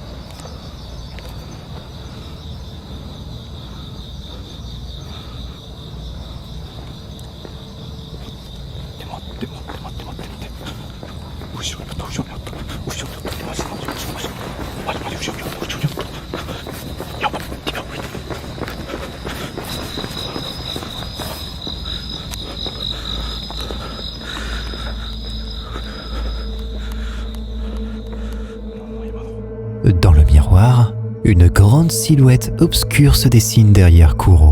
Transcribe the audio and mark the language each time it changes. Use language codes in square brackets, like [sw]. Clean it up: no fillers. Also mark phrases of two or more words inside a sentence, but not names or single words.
[ja] 待って。後ろにあった。マジ後ろにあった。やばい。 [fr] Dans le miroir, une grande silhouette obscure se dessine derrière Kuro.